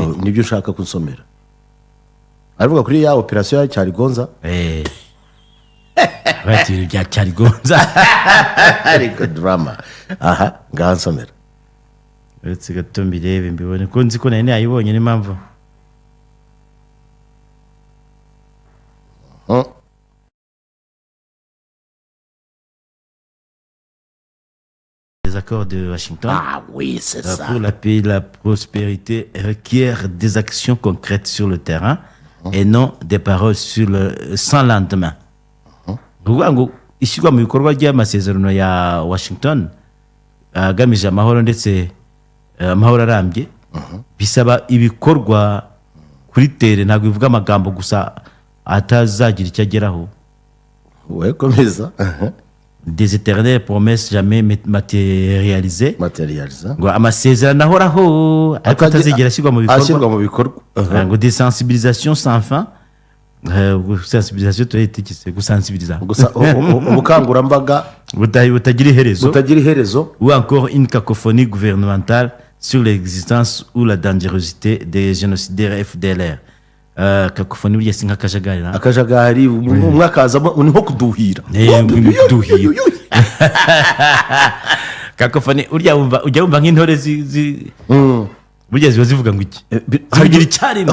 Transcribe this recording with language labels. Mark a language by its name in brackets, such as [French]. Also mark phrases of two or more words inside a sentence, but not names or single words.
[Kinyarwanda] nibyo ushaka kunsomera. aravuga kuri ya operasiyo ya Cyarigonza. bati ibintu bya Cyarigonza ariko drama. ngaha nsomera. uretse gato mbirebe mbibone ko nzi ko nari nayibonye n'impamvu. [French] Les accords de Washington oui, c'est ça. pour la paix et la prospérité requièrent des actions concrètes sur le terrain et non des paroles sans lendemain. [Kinyarwanda] ni ukuvuga ngo ishyirwa mu bikorwa ry'amasezerano ya Washington agamije amahoro ndetse amahoro arambye bisaba ibikorwa kuri tere. ntabwo bivuga amagambo gusa atazagira icyo ageraho. komeza. [French] des éternelles promesses jamais matérialisées. [Kinyarwanda] ngo amasezerano ahoraho ariko atazigera ashyirwa mu bikorwa. [French] ngo des sensibilisations sans fin. [Kinyarwanda] sensibilisation turayitekize gusensibiliza. ubukangurambaga butagira iherezo. [French] ou encore une cacophonie gouvernementale sur l'existence ou la dangerosité des génocidaires FDLR. [Kinyarwanda] Cacophonie burya si nk'akajagari. umwe akazamo ni nko kuduhira. Cacophonie ujya wumva nk'intore burya ziba zivuga ngo iki? zivugira icyarimwe.